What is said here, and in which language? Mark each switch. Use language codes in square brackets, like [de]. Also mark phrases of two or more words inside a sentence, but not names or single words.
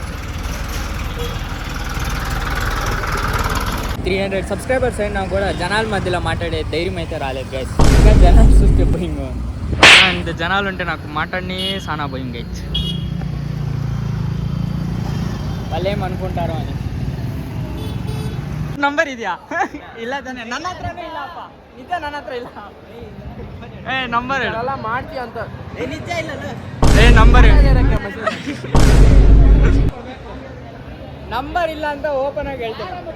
[te] 300 సబ్స్క్రైబర్స్ అయినా కూడా జనాల మధ్యలో మాట్లాడే ధైర్యం అయితే రాలేదు గైస్. ఇంకా జనాలు చూస్తే భయంగా ఉంది. అండ్ జనాలు ఉంటే నాకు మాట్లాడిని చాలా భయం గైస్. వాళ్ళు ఏమనుకుంటారో అని. [kn] ನಂಬರ್ ಇದೆಯಾ? ಇಲ್ಲ ತಾನೆ, ನನ್ನ ಹತ್ರನೇ ಇಲ್ಲಪ್ಪ. ನಿಜ ನನ್ನ ಹತ್ರ ಇಲ್ಲ. ನಂಬರ್ ಎಲ್ಲ ಮಾಡ್ತೀಯ ಅಂತ ನಿಜ ಇಲ್ಲ. ನಂಬರ್ ಇಲ್ಲ ಅಂತ ಓಪನ್ ಆಗಿ ಹೇಳ್ತೇನೆ.